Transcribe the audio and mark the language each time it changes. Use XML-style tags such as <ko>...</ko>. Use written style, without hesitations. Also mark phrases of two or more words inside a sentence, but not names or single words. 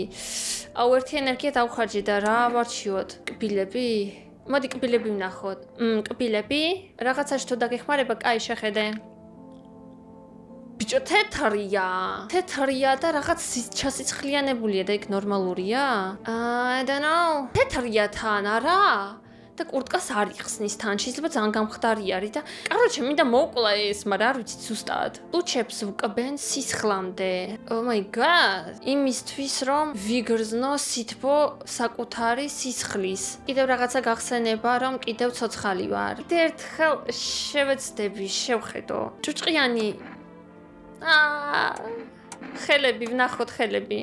<ka>აუ ერთი ენერგია დავხარჯე და რა ვარჩიოთ? კბილები? მოდი კბილები ვნახოთ. კბილები? რაღაცაში თუ დაგეხმარება, კაი შეხედე. ბიჭო თეთრია და რაღაც ჩასიცხლიანებულია და იქ ნორმალურია?</ka> <en>I don't know.</en> <ka>თეთრია თან, არა? და კურტკას არ იხსნის თან, შეიძლება ძალიან გამხდარი არის და კაროჩე მინდა მოვკლა ეს, მაგრამ არ ვიცი ზუსტად. ლუჩებს ვკბენ სისხლამდე.</ka> <en>Oh my god.</en> <ka>იმისთვის რომ ვიგრძნო სითბო საკუთარი სისხლის. კიდევ რაღაცა გახსენება, რომ კიდევ ცოცხალი ვარ. კიდევ ერთხელ შევეცდები, შევხედო. ჭუჭყიანი ხელები ვნახოთ ხელები.</ka>